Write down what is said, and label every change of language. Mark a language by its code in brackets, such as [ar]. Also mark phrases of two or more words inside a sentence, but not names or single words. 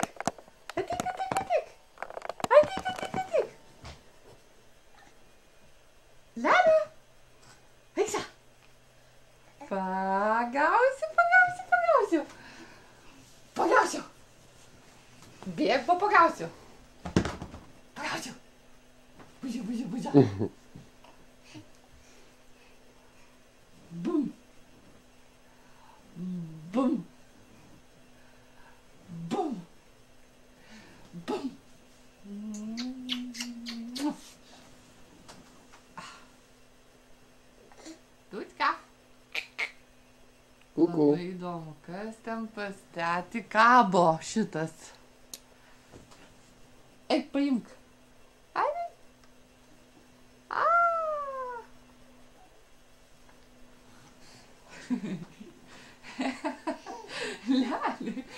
[lt] Ateik, ateik, ateik! Ateik, ateik, ateik! Lelė! Eik čia! Pagausiu, pagausiu, pagausiu! Pagausiu! Bėg, pagausiu! Pagausiu! Bužia, bužia, bužia! Bum! Bum! Bum! Bum! Tutka. Kuku. Labai įdomu, kas ten pas tetį kabo šitas. Eik, paimk. Ai. Lelė.